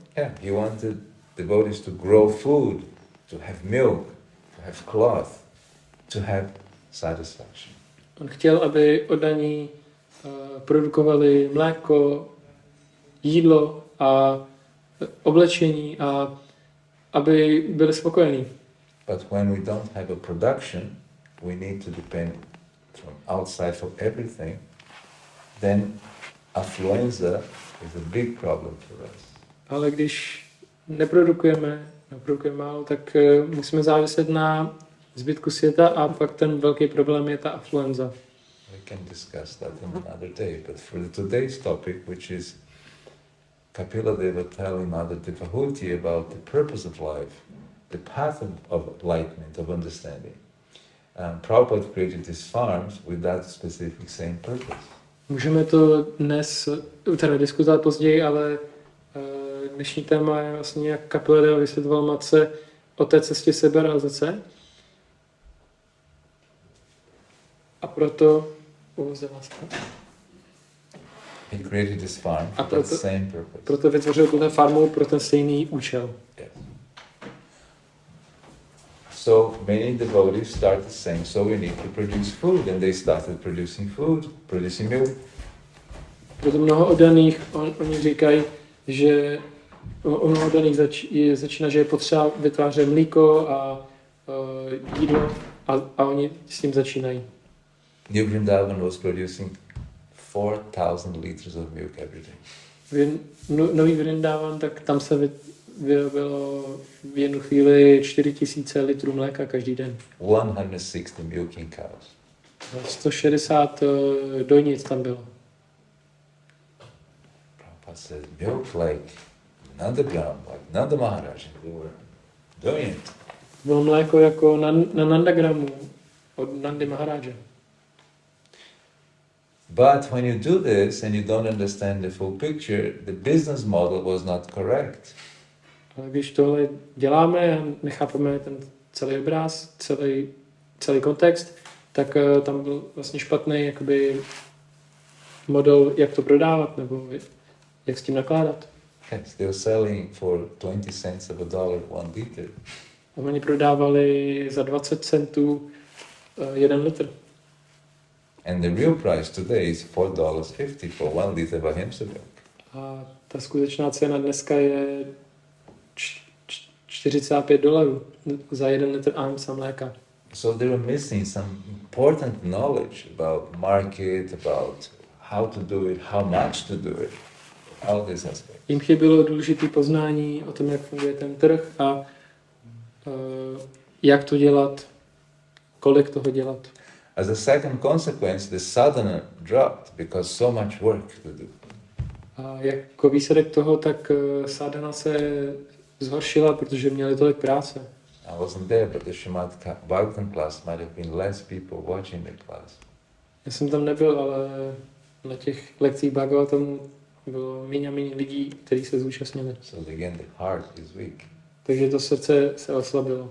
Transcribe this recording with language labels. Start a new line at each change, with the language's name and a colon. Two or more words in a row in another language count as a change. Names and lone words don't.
English: Yeah, he wanted devotees to grow food, to have milk, to have cloth, to have satisfaction.
Czech: On chtěl, aby oddaní produkovali mléko, jídlo a oblečení a aby byli spokojení.
English: But when we don't have a production, we need to depend from outside for everything, then affluenza is a big problem for us.
Czech: Ale když neprodukujeme málo, tak musíme záviset na zbytku světa a pak ten velký problém je ta afluenza.
English: We can discuss that another day, but for today's topic, which is Kapila Deva telling Mother Devahuti about the purpose of life, the path of enlightenment, of understanding. Prabhupada created these farms with that specific same purpose.
Czech: Můžeme to dnes diskutovat později, ale dnešní téma je vlastně, jak Kapila Deva vysvětloval matce o té cestě seberealizace. A proto
English: He created this farm for that same purpose.
Czech: Proto vytvořil tuhle farmu pro ten stejný účel.
English: Yes. So many devotees started saying, so we need to produce food, and they started producing food, producing milk.
Czech: Proto mnoho oddaných, oni říkají, že mnoho oddaných začíná, že je potřeba vytvářet mlíko a jídlo a oni s tím začínají.
English: New Vrindavan was producing 4,000 liters of milk every day.
Czech: Nový Vrindavan, tak tam se vyrobilo v jednu chvíli 4,000 litrů mléka každý den.
English: 160 milking cows.
Czech: 160 dojnic tam bylo.
English: Prabhupada said, milk like Nandagram, like Nanda Maharaj, they were doing it.
Czech: Bylo mléko jako na Nandagramu. od Nandy Maharáže.
English: But when you do this and you don't understand the full picture, the business model was not correct.
Czech: Ale když tohle děláme a nechápeme ten celý obraz, celý kontext, tak tam byl vlastně špatný jakoby model, jak to prodávat, nebo jak s tím nakládat.
English: Yes, they were selling for 20 cents of a dollar 1 liter.
Czech: A oni prodávali za 20 centů 1 litr.
English: And the real price today is $4.50 for 1 liter of ahimsa milk.
Czech: A ta skutečná cena dneska je $45 za 1 litr ahimsa mléka.
English: So they were missing some important knowledge about market, about how to do it, how much to do it, all these aspects.
Czech: Jim chybělo důležité poznání o tom, jak funguje ten trh a jak to dělat, kolik toho dělat.
English: As a second consequence, the sadhana dropped because so much work to do.
Czech: A jako výsledek toho, tak sadhana se zhoršila, protože měli tolik práce.
English: I wasn't there, but the Srimad Bhagavatam class might have been less people watching the class.
Czech: Já jsem tam nebyl, ale na těch lekcích Bhagavatamu bylo méně a méně lidí, kteří se zúčastnili.
English: So again, the heart is weak.
Czech: Takže to srdce se oslabilo.